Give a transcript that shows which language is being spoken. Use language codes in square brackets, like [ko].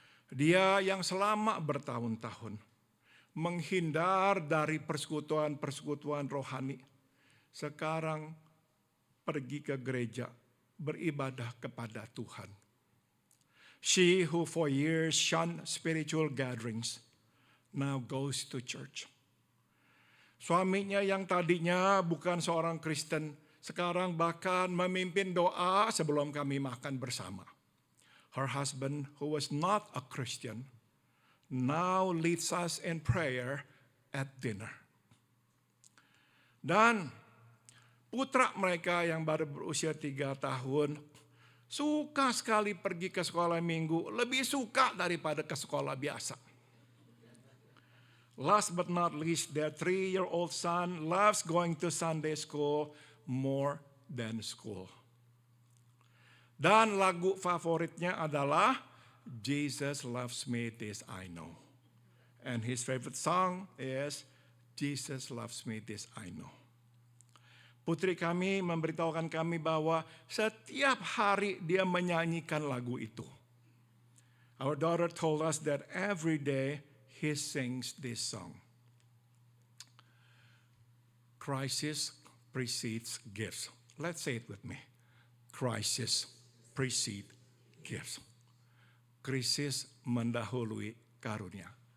[id] Dia yang selama bertahun-tahun menghindar dari persekutuan-persekutuan rohani, sekarang pergi ke gereja beribadah kepada Tuhan. [en] She who for years shunned spiritual gatherings now goes to church. [id] Suaminya yang tadinya bukan seorang Kristen, sekarang bahkan memimpin doa sebelum kami makan bersama. [en] Her husband, who was not a Christian, now leads us in prayer at dinner. [id] Dan putra mereka yang baru berusia 3 tahun, suka sekali pergi ke sekolah minggu, lebih suka daripada ke sekolah biasa. [en] Last but not least, their 3-year-old son loves going to Sunday school more than school. [id] Dan lagu favoritnya adalah Jesus Loves Me, This I Know. [en] And his favorite song is Jesus Loves Me, This I Know. [id] Putri kami memberitahukan kami bahwa setiap hari dia menyanyikan lagu itu. [en] Our daughter told us that every day he sings this song. Crisis precedes gifts. Let's say it with me. Crisis precedes gifts. [id] Krisis mendahului karunia.